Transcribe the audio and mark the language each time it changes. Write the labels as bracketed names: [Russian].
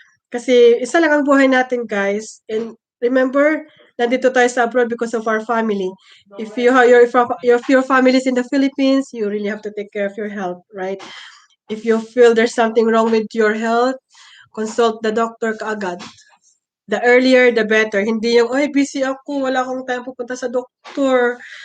[Filipino] Kasi isa lang ang buhay natin, guys. [English] And remember, [Filipino] nandito tayo sa [English] abroad because of our family. If you have if your family is in the Philippines, you really have to take care of your health, right? If you feel there's something wrong with your health, consult the doctor kaagad. The earlier, the better. [Filipino] Hindi yung, ay, busy ako, wala akong time pupunta sa doktor.